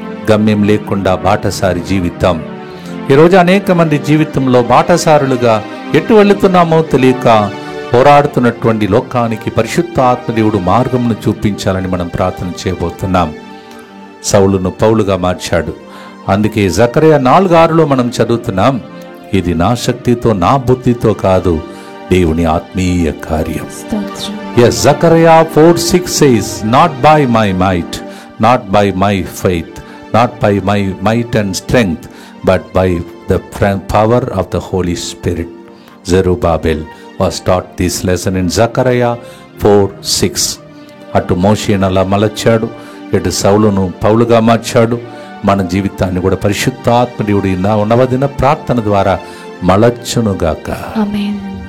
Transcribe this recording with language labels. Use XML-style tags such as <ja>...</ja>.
<te>గమ్యం లేకుండా బాటసారి జీవితం. ఈరోజు అనేక మంది జీవితంలో బాటసారులుగా ఎటు వెళుతున్నామో తెలియక పోరాడుతున్నటువంటి లోకానికి పరిశుద్ధ ఆత్మదేవుడు మార్గమును చూపించాలని మనం ప్రార్థన చేయబోతున్నాం. సౌలును పౌలుగా మార్చాడు. అందుకే జకర్యా 4:6లో మనం చదువుతున్నాం, ఇది నా శక్తితో నా బుద్ధితో కాదు, దేవుని ఆత్మీయ కార్యం.</te> <en>Yes, Zechariah 4:6 says, not by my might, not by my faith, not by my might and strength, but by the power of the Holy Spirit. Zerubbabel was taught this lesson in Zechariah 4:6.</en> <te>అటు మోషేను అలా మలచాడు, ఇటు సౌలును పౌలుగా మార్చాడు. మన జీవితాన్ని కూడా పరిశుద్ధాత్మ దేవుడు ఈ నవదిన ప్రార్థన ద్వారా మలచునుగాక. ఆమేన్.</te>